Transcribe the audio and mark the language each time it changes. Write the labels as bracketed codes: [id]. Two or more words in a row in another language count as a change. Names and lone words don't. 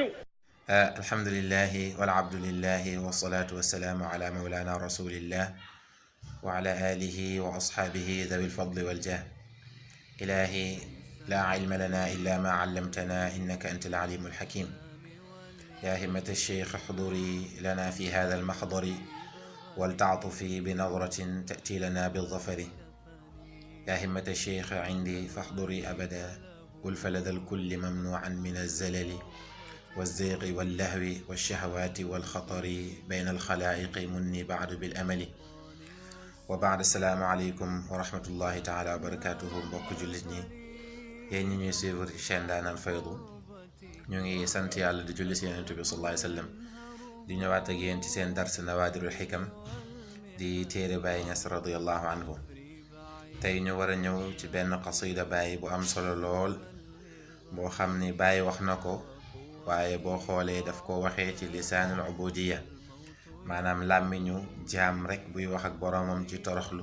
[ar] الحمد لله والعبد لله والصلاة والسلام على مولانا رسول الله وعلى آله وأصحابه ذوي الفضل والجاه. إلهي لا علم لنا إلا ما علمتنا إنك أنت العليم الحكيم. يا همة الشيخ خذي لنا في هذا المقدار والتعطف بنظرة تأتي لنا بالظفر. يا همة الشيخ عندي فاحضري أبدا والفلاح الكل ممنوع من الضلال والزيغ واللهو والشهوات والخطر بين الخلائق مني بعد بالأمل وبعد السلام عليكم ورحمة الله تعالى وبركاته [wo] mbokk jullit ñi yéen ñi ñuy suivre ci chaîne Ndaanal Faydu ñu ngi sant yàlla di julli si Yonent bi [ar] صلى الله عليه وسلم [wo] di ñëwaat ak yéen ci seen dars Nawaadirul Hikam di téere Baay Ñas [ar] رضي الله عنه. [wo] tey ñu war a ñëw ci benn qasida Baay bu am solo lool boo xam ni Baay wax na ko waaye boo xoolee daf ko waxee ci [ar] لسان العبودية [wo] maanaam làmmiñu jaam rek buy wax ak boroomam ci toroxlu.